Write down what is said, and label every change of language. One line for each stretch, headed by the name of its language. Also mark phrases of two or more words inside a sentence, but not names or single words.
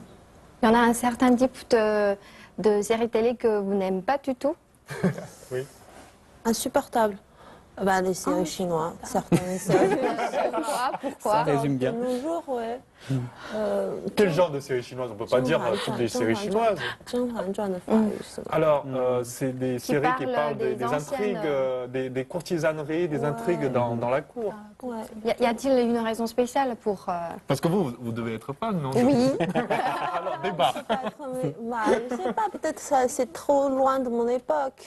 French: Il y en a un certain type de séries télé que vous n'aimez pas du tout. Oui. Insupportable. Les séries chinoises, certaines séries. Pourquoi Ça résume bien. De nos jours, ouais. Quel genre de série chinoise? On peut pas dire toutes les séries chinoises.
Chinese: 甄嬛传的法语是吧
French: Alors, c'est des séries qui parlent parlent des des intrigues, anciennes, des courtisaneries, des Ouais. intrigues dans la cour. Ouais. Y a-t-il une raison spéciale pour... Parce que vous devez être fan, non? Oui, Alors, débat. Je sais pas, peut-être ça c'est trop loin de mon époque.